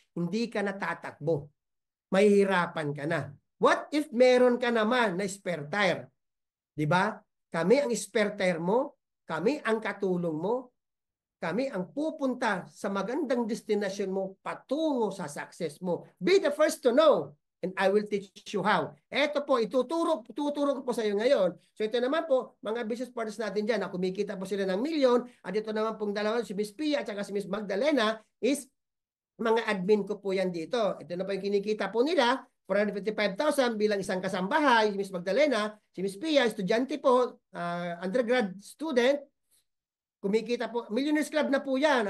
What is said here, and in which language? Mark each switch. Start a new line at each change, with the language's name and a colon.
Filipino: Hindi ka natatakbo. Mahihirapan ka na.
English: What if
Filipino: meron ka naman na spare tire? 'Di ba? Kami ang spare tire mo, kami ang katulong mo, kami ang pupunta sa magandang destination mo patungo sa success mo.
English: Be the first to know and I will teach you how.
Filipino: Ito po, tuturo ko po sa iyo ngayon. So ito naman po, mga business partners natin dyan, na kumikita po sila ng milyon. At ito naman pong dalawa, si Miss Pia at saka si Miss Magdalena, is mga admin ko po yan dito. Ito na po yung kinikita po nila, 455,000 bilang isang kasambahay, si Miss Magdalena, si Miss Pia, estudyante po, undergrad student, kumikita po, Millionaires Club na po yan.